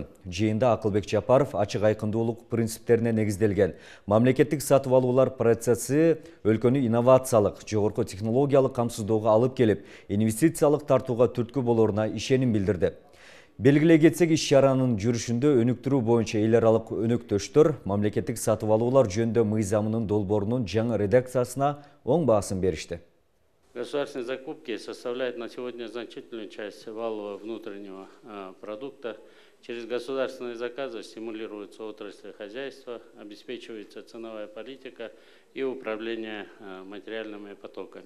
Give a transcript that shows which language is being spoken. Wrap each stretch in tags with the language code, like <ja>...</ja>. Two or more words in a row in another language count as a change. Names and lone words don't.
<ky>Жыйында Акылбек Жапаров ачык айкындуулук принциптерине негизделген мамлекеттик сатып алуулар процесси өлкөнү инновациялык, жогорку технологиялык камсыздоого алып келип, инвестициялык тартууга түрткү болоруна ишеним билдирди. Белгилей кетсек, иш-чаранын жүрүшүндө өнүктүрүү боюнча эл аралык өнөктөштөр мамлекеттик сатып алуулар жөнүндө мыйзамынын долбоорунун жаңы редакциясына оң баасын беришти.</ky> <ru>Государственные закупки составляют на сегодня значительную часть валового внутреннего продукта. Через государственные заказы стимулируется отрасль хозяйства, обеспечивается ценовая политика и управление материальными потоками.</ru>